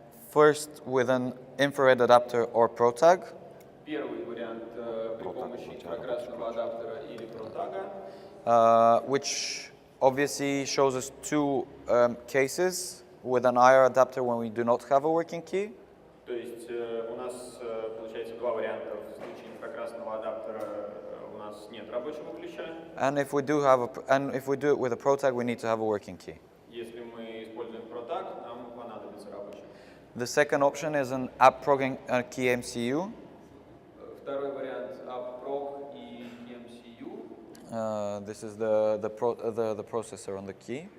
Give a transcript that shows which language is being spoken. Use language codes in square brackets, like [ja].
[en] First, with an infrared adapter or ProTag. [ru] Первый вариант при помощи инфракрасного адаптера или протага. [en] Which obviously shows us two cases with an IR adapter when we do not have a working key. [ru] То есть у нас получается два варианта. В случае инфракрасного адаптера у нас нет рабочего ключа. [en] And if we do it with a ProTag, we need to have a working key. [ru] Если мы используем ProTag, нам понадобится рабочий. [en] The second option is an app progging key MCU. [ru] Второй вариант AppProg и EMCU. [en] This is the processor on the key.